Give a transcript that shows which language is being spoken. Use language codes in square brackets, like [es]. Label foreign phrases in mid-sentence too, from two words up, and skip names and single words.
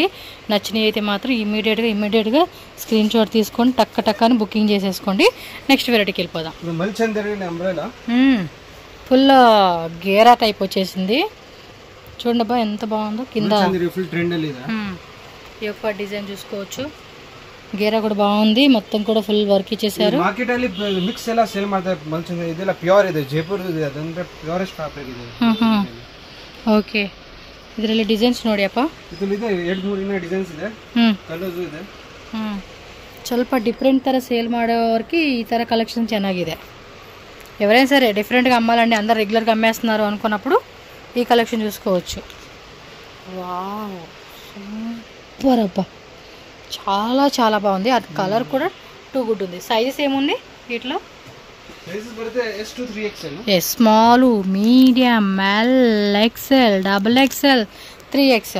[te] నచ్చినవి అయితే మాత్రం ఇమ్మీడియట్గా [en] screen shot [te] తీసుకొని టక్క అని బుకింగ్ చేసేసుకోండి. నెక్స్ట్ వెరైటీకి వెళ్ళిపోదాం. ఫుల్ గేరా టైప్ వచ్చేసింది చూడండి అబ్బా, ఎంత బాగుందో. కింద ఈ యొక్క డిజైన్ చూసుకోవచ్చు, గేరా కూడా బాగుంది, మొత్తం కూడా [en] full work [te] ಇಚ್ಚೇಸಾರು. [kn] ಮಾರ್ಕೆಟ್ ಅಲ್ಲಿ ಮಿಕ್ಸ್ ಎಲ್ಲ ಸೇಲ್ ಮಾಡ್ತಾರೆ ಮಲ್ಚಿಂದ. ಇದೆಲ್ಲ ಪ್ಯೂರ್ ಇದೆ, ಜೈಪುರ್ ಇದೆ, ಅದಂದ್ರೆ [en] purest fabric [kn] ಇದೆ. ಓಕೆ, ಇದರಲ್ಲಿ ಡಿಸೈನ್ಸ್ ನೋಡಿ ಅಪ್ಪ, ಇದರಲ್ಲಿ ಇದೆ 2-3 ಡಿಸೈನ್ಸ್ ಇದೆ, ಕಲರ್ಸ್ ಇದೆ. ಸ್ವಲ್ಪ ಡಿಫರೆಂಟ್ ತರ ಸೇಲ್ ಮಾಡೋವರಿಗೆ ಈ ತರ ಕಲೆಕ್ಷನ್ ಚೆನ್ನಾಗಿದೆ. [te] ఎవరైనా సరే డిఫరెంట్గా అమ్మాలండి, అందరు రెగ్యులర్గా అమ్మేస్తున్నారు అనుకున్నప్పుడు ఈ కలెక్షన్ చూసుకోవచ్చు. వావ్, సూపర్ అబ్బా, చాలా బాగుంది. అది కలర్ కూడా [en] too good [te] ఉంది. సైజెస్ ఏముంది వీటిలో? [en] small, medium, [te] ML, XL, XXL.